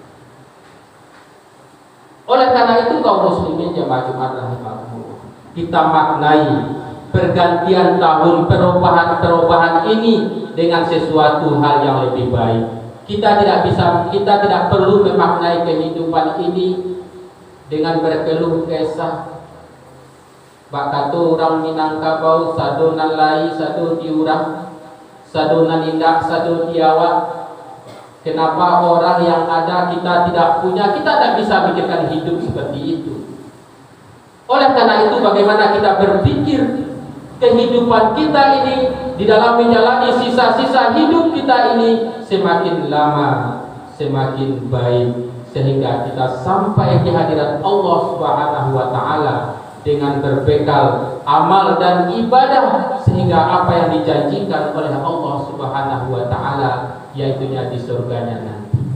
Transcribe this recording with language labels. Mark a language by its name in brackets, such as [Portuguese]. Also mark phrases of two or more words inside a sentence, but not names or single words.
[Indonesian] Oleh karena itu kaum muslimin jamaah Jumat rahimakumullah, kita maknai pergantian tahun, perubahan ini dengan sesuatu hal yang lebih baik. Kita tidak perlu memaknai kehidupan ini dengan berkeluh kesah. [Minangkabau] Bakato orang Minangkabau sadonan lai sado diurang, sadonan indak sado diawak. [Indonesian] Kenapa orang yang ada kita tidak punya? Kita tidak bisa pikirkan hidup seperti itu. Oleh karena itu bagaimana kita berpikir kehidupan kita ini di dalam menjalani sisa-sisa hidup kita ini semakin lama semakin baik, sehingga kita sampai di hadirat Allah Subhanahu wa Ta'ala dengan berbekal amal dan ibadah, sehingga apa yang dijanjikan oleh Allah Subhanahu wa Ta'ala yaitunya di surganya nanti.